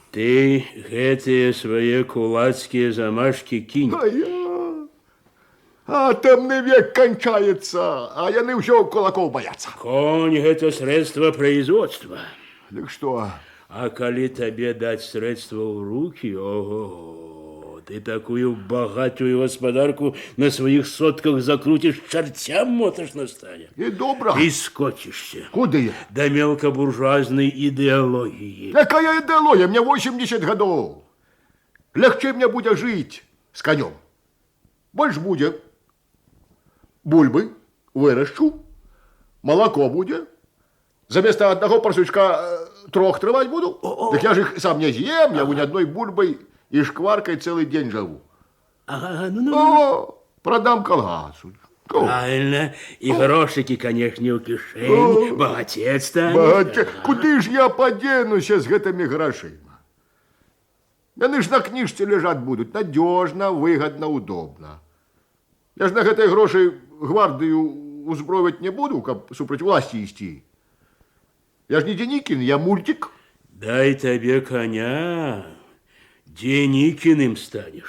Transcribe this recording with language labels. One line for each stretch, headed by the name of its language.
Belarusian: Ты гэтыя свае кулацкія замашкі кінь.
Russian: А темный век кончается, а
Belarusian: яны ўсё
Russian: кулаков боятся. Конь –
Belarusian: гэта
Russian: средство производства. Так что? А
Belarusian: калі табе даць
Russian: средства ў руки, ого, ты такую богатую гаспадарку на своих сотках закрутишь, чертям мотошно станет. И добро. И скотишься. Куды? До мелкобуржуазной идеологии. Какая идеология? Мне 80 годов. Легче мне будет жить с конем. Больше будет бульбы, выращу, молоко будет. Заместо одного парсючка 3 трывать буду. Так я же их сам не съем, я ни одной бульбой и шкваркой целый день живу. Ага, ну. Продам колгасу. Правильно. И грошики, конечно, у кишени. Богатец станешь. Куды ж я поденусь с
Belarusian: гэтымі грошима?
Russian: Яны ж на книжце лежать будут. Надежно, выгодно, удобно.
Belarusian: Я ж на гэтай грошы гвардию узброить не буду, каб супраць власти ісці.
Russian: Я ж не Деникин, я мультик. Дай тебе коня, Деникиным станешь.